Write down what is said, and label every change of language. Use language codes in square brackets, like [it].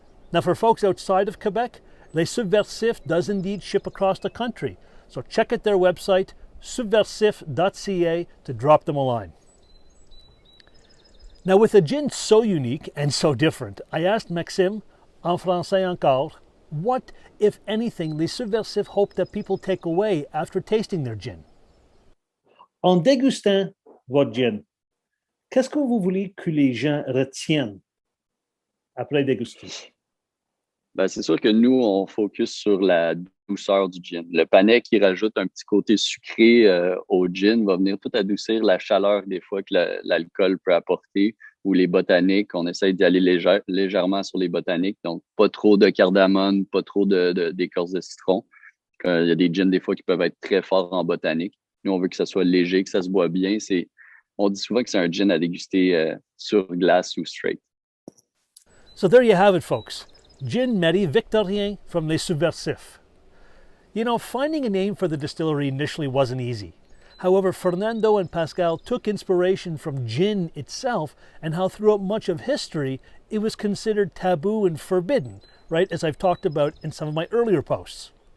[en] Now for folks outside of Quebec, Les Subversifs does indeed ship across the country, so check out their website, subversifs.ca, to drop them a line. Now with a gin so unique and so different, I asked Maxime, [fr] en français encore, [en] what, if anything, les Subversifs hope that people take away after tasting their gin. [fr] En dégustant votre gin, qu'est-ce que vous voulez que les gens retiennent après déguster? Ben, c'est sûr que nous, on focus sur la douceur du gin. Le panais qui rajoute un petit côté sucré au gin va venir tout adoucir la chaleur des fois que l'alcool peut apporter, ou les botaniques. On essaye d'y aller légèrement sur les botaniques, donc pas trop de cardamome, pas trop d'écorce de citron. Il y a des gins des fois qui peuvent être très forts en botanique. Nous, on veut que ça soit léger, que ça se boit bien. On dit souvent que c'est un gin à déguster sur glace ou straight. [en] So there you have it, folks. Gin Medi Victorien from Les Subversifs. You know, finding a name for the distillery initially wasn't easy. However, Fernando and Pascal took inspiration from gin itself and how throughout much of history it was considered taboo and forbidden, right, as I've talked about in some of my earlier posts.